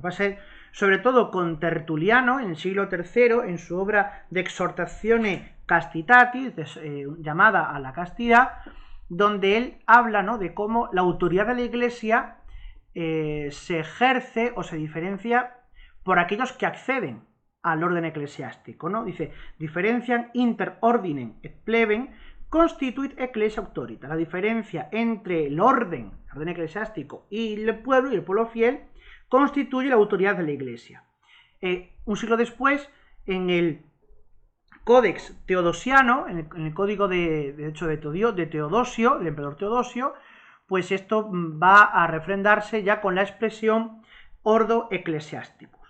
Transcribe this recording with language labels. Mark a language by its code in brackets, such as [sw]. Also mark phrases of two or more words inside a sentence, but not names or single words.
[es] Va a ser sobre todo con Tertuliano, en el siglo III, en su obra de Exhortatione Castitatis, llamada a la castidad, donde él habla, ¿no?, de cómo la autoridad de la Iglesia se ejerce o se diferencia por aquellos que acceden al orden eclesiástico, ¿no? [la] Dice, diferencian inter ordinem et plebem constituit ecclesia auctorita. [es] La diferencia entre el orden eclesiástico y el pueblo fiel, constituye la autoridad de la Iglesia. Un siglo después, en el Codex Teodosiano, en el código de Teodosio, el emperador Teodosio, pues esto va a refrendarse ya con la expresión [la] ordo ecclesiasticus.